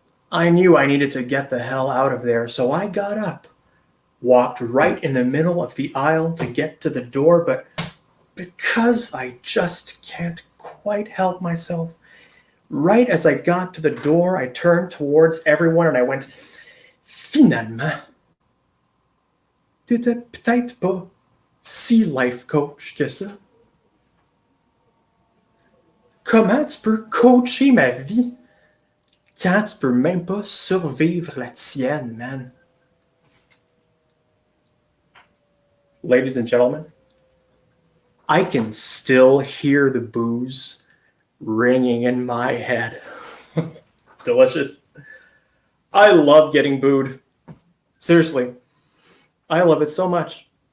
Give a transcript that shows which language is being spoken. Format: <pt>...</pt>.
<en>I knew I needed to get the hell out of there, so I got up, walked right in the middle of the aisle to get to the door, but because I just can't quite help myself, right as I got to the door, I turned towards everyone and I went,</en> <fr>finalement, t'étais peut-être pas si life coach que ça. Comment tu peux coacher ma vie quand tu peux même pas survivre la tienne, man?</fr> <en>Ladies and gentlemen, I can still hear the booze ringing in my head. Delicious. I love getting booed. Seriously. I love it so much.</en>